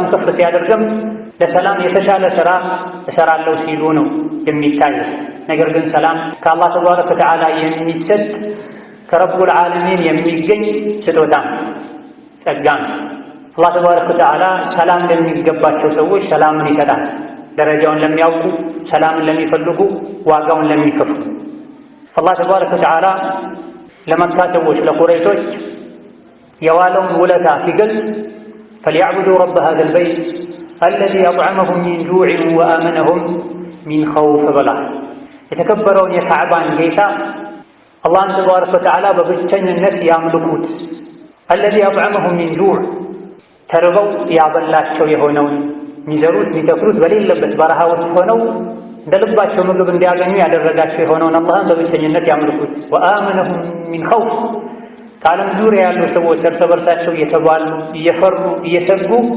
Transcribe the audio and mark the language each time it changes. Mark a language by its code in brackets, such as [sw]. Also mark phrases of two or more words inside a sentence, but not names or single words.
[am] ከፍ ሲያደርግም ለሰላም የተሻለ ሥራ እሰራለሁ ሲሉ ነው የሚታየው። ነገር ግን ሰላም ከአላህ [ar] تبارك وتعالى [am] የሚሰጥ [ar] رب العالمين [am] የሚገኝ ስጦታ ጸጋ። አላህ [ar] تبارك وتعالى [am] ሰላም ለሚገባቸው ሰዎች ሰላምን ይሰጣል። ደረጃውን ለሚያውቁ፣ ሰላምን ለሚፈልጉ፣ ዋጋውን ለሚከፍሉ። አላህ [ar] تبارك وتعالى [am] ለመካ ሰዎች ለቁረይሾች የዋለውን ውለታ ሲገልጽ [ar] فليعبدوا رب هذا البيت الذي أطعمهم من جوع وآمنهم من خوف بلا [am] የተከበረውን የካዕባን ጌታ አላህን [ar] تبارك وتعالى [am] በብቸኝነት ያምልኩት። [ar] الذي أطعمهم من جوع [am] ተርበው ያበላቸው የሆነውን የሚዘሩት የሚተክሉት በሌለበት በረሃ ውስጥ ሆነው እንደ ልባቸው ምግብ እንዲያገኙ ያደረጋቸው የሆነውን አላህን በብቸኝነት ያምልኩት። [ar] وآمنهم من خوف [am] ከዓለም ዙሪያ ያሉ ሰዎች እርስ በርሳቸው እየተባሉ እየፈሩ እየሰጉ